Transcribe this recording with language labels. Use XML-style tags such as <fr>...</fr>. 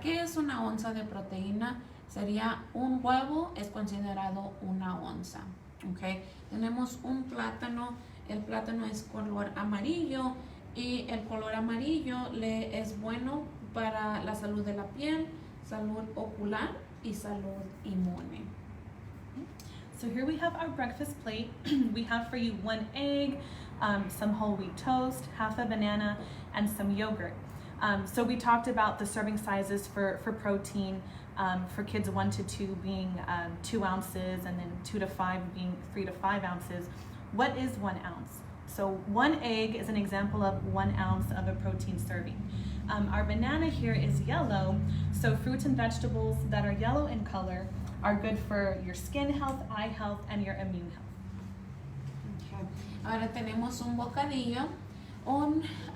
<es>¿Qué es una onza de proteína? Sería un huevo, es considerado 1 onza. Okay. Tenemos un plátano, el plátano es color amarillo y el color amarillo es bueno para la salud de la piel, salud ocular y salud inmune.</es> <en>So here we have our breakfast plate. We have for you 1 egg, some whole wheat toast, half a banana, and some yogurt. So we talked about the serving sizes for protein, for kids 1 to 2 being 2 ounces, and then 2 to 5 being 3 to 5 ounces. What is 1 ounce? So 1 egg is an example of 1 ounce of a protein serving. Our banana here is yellow, so fruits and vegetables that are yellow in color are good for your skin health, eye health, and your immune health. Okay.</en> <es>Ahora tenemos un bocadillo.</es>